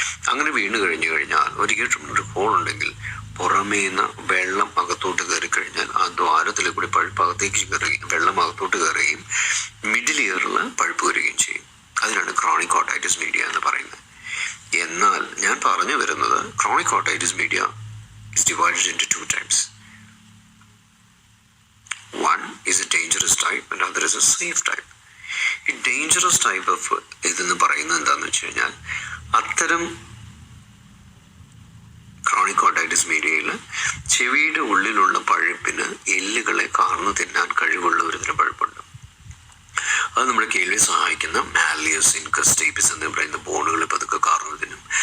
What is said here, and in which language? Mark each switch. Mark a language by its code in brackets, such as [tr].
[ml] അങ്ങനെ വീണ് കഴിഞ്ഞാൽ ഒരു ഇയർ ഡ്രമിലൊരു ഹോൾ ഉണ്ടെങ്കിൽ പുറമേന്ന് വെള്ളം അകത്തോട്ട് കയറി കഴിഞ്ഞാൽ ആ ദ്വാരത്തിലെ കൂടി പഴുപ്പ് അകത്തേക്ക് കയറുകയും വെള്ളം അകത്തോട്ട് കയറുകയും മിഡിൽ ഇയറിൽ പഴുപ്പ് വരികയും ചെയ്യും. അതിനാണ് ക്രോണിക് ഓട്ടൈറ്റിസ് മീഡിയ എന്ന് പറയുന്നത്. എന്നാൽ ഞാൻ പറഞ്ഞു വരുന്നത് chronic otitis media [en] Is divided into 2 types. One is a dangerous type and other is a safe type. [ml] ഈ ഡേഞ്ചറസ് ടൈപ്പ് ഓഫ് ഇതെന്ന് പറയുന്നത് എന്താണെന്ന് വെച്ച് കഴിഞ്ഞാൽ അത്തരം ക്രോണിക് ഓട്ടൈറ്റിസ് മീഡിയയിൽ ചെവിയുടെ ഉള്ളിലുള്ള പഴുപ്പിന് എല്ലുകളെ കാർന്നു തിന്നാൻ കഴിവുള്ള ഒരു തരം പഴുപ്പുണ്ട്. അത് നമ്മുടെ കേൾവിയെ സഹായിക്കുന്ന മാലിയസ് ഇൻകസ് ടേപ്പിസ് എന്ന് പറയുന്ന ബോണുകൾ പതുക്കെ കാർന്നു തിന്നും.